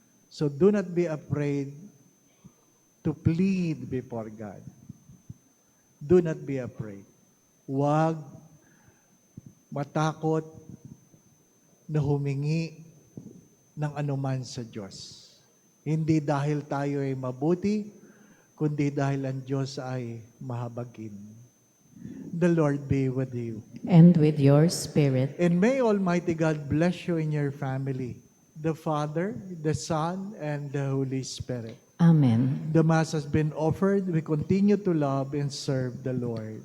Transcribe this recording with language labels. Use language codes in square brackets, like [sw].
[en] So do not be afraid to plead before God. Do not be afraid. [tl] Huwag matakot na humingi ng anuman sa Diyos. Hindi dahil tayo ay mabuti, kundi dahil ang Diyos ay mahabagin. [en] The Lord be with you. And with your spirit. And may Almighty God bless you in your family, the Father, the Son, and the Holy Spirit. Amen. The Mass has been offered. We continue to love and serve the Lord.